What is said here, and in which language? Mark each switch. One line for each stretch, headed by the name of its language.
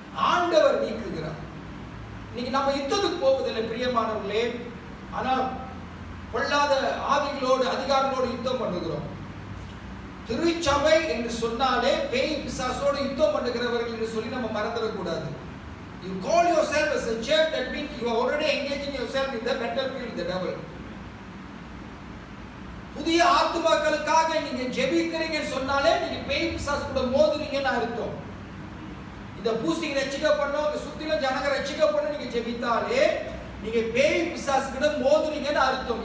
Tamil: ஆண்டவர் நீக்குகிறார். இன்னைக்கு நம்ம யுத்தத்துக்கு போவதில்லை பிரியமானவர்களே, ஆனால் கொள்ளாத ஆவிகளோடு அதிகாரங்களோடு யுத்தம் பண்ணுகிறோம். திருச்சபை என்று சொன்னாலே பேய் பிசாசோடு யுத்தம் பண்ணுகிறவர்கள் என்று சொல்லி நம்ம மறந்துடக்கூடாது.
English: You call yourself as a church, that means you are already engaging yourself in the battlefield with the devil.
Tamil: புதிய ஆத்துமாக்களுக்காக நீங்க ஜெபிக்கிறீங்கன்னு சொன்னாலே நீங்க பேய் பிசாசு கூட மோதுறீங்கன்னு அர்த்தம். இந்த பூஸ்டிங் ரட்சிக்க பண்ணோம், இந்த சுத்தில ஜனங்க ரட்சிக்க பண்ண நீங்க ஜெபித்தாலே நீங்க பேய் பிசாசு கூட மோதுறீங்கன்னு அர்த்தம்.